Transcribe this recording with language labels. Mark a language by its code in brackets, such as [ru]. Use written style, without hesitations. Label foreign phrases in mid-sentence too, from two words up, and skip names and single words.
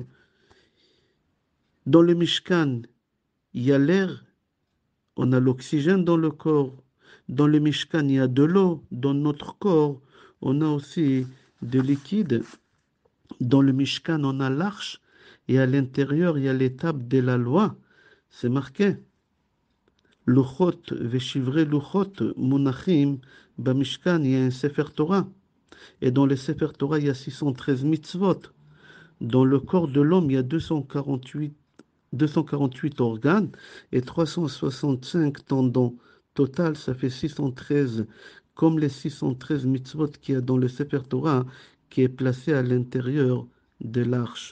[fr] Dans le Mishkan, il y a l'air. On a l'oxygène dans le corps. Dans le Mishkan, il y a de l'eau. Dans notre corps, on a aussi de liquide. Dans le Mishkan, on a l'arche. Et à l'intérieur, il y a l'étape de la loi. C'est marqué. [he] לוחות ושברי לוחות מונחים במשכן, [fr] il y a un [he] ספר תורה. [fr] Et dans le [he] ספר תורה, [fr] il y a 613 mitzvot. Dans le corps de l'homme, il y a 248 organes et 365 tendons. Total, ça fait 613, comme les 613 mitzvot qu'il y a dans le [he] ספר תורה, [fr] qui est placé à l'intérieur de l'arche.